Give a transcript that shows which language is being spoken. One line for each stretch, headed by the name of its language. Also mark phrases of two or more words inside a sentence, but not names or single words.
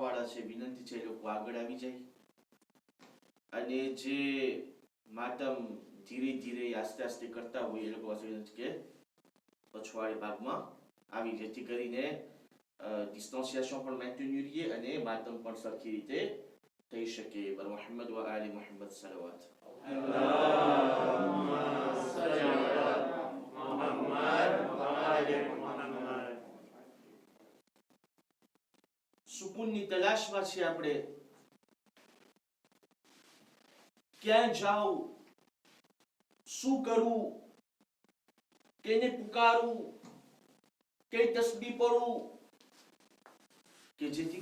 Gujarati: વાળા છે વિનંતી છે એ લોકો આગળ આવી જાય અને જે માતમ ધીરે ધીરે આસ્તે આસ્તે કરતા હોય એ લોકો પાસે વિનંતી કે પછવાડે ભાગમાં આવી જેથી કરીને ડિસ્ટન્સિએશન પણ મેન્ટેન્યુ રહીએ અને માતમ પણ સરખી રીતે થઈ શકે બર મુહમ્મદ વ આલી મુહમ્મદ સલવાત
Arabic: اللهم صل على محمد وآل محمد
Gujarati: સુકૂનની તલાશમાં છે આપણે ક્યાં જાઉં શું કરવું કેને પુકારવું કઈ તસ્બીહ પડવું કે જેથી